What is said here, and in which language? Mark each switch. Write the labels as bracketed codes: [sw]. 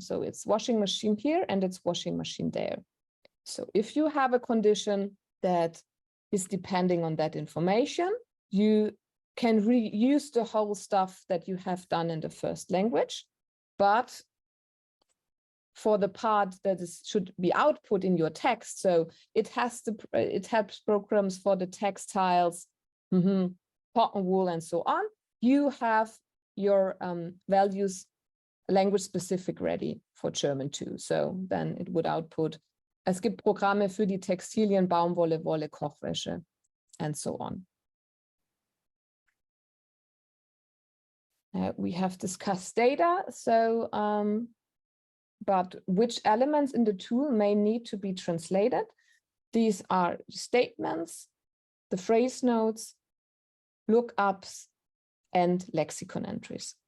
[en] So it's washing machine here, and it's washing machine there. So if you have a condition that is depending on that information, you can reuse the whole stuff that you have done in the first language, but for the part that should be output in your text, so it helps programs for the textiles, cotton wool, and so on. You have your values language specific ready for German too. So then it would output, [de] es gibt Programme für die Textilien, Baumwolle, Wolle, Kochwäsche, and so on. [en] We have discussed data, so but which elements in the tool may need to be translated? These are statements, the phrase notes, lookups, and lexicon entries.